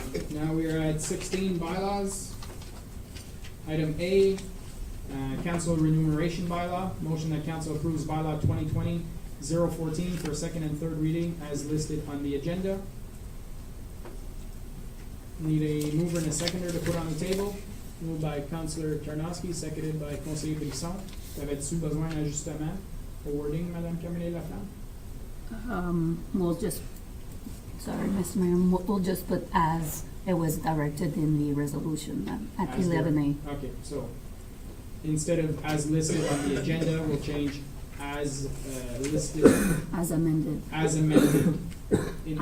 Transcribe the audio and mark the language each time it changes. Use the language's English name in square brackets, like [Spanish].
[English] Now we are at 16 bylaws. Item A, council remuneration bylaw. Motion that council approves bylaw 2020-014 for second and third reading as listed on the agenda. Need a mover and a seconder to put on the table. Moved by Councilor Tarnowski, seconded by Conseiller Brisson. [French] T'avais-tu besoin d'un ajustement au wording, Madame Camille Laflamme? [English] We'll just, sorry, Mr. Mayor, we'll just put as it was directed in the resolution at As there- 11A. Okay, so instead of as listed on the agenda, we'll change as listed, As amended as amended in the